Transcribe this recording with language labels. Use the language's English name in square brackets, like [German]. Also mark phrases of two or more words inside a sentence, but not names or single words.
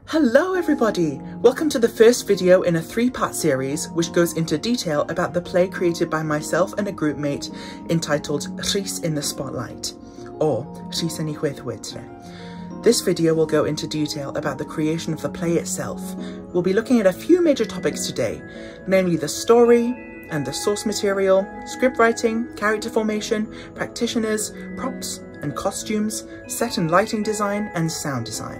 [English] Hello everybody! Welcome to the first video in a three-part series which goes into detail about the play created by myself and a group mate entitled Rhys in the Spotlight, or Rhys yn ei chwyddwydre. This video will go into detail about the creation of the play itself. We'll be looking at a few major topics today, namely the story and the source material, script writing, character formation, practitioners, props and costumes, set and lighting design, and sound design.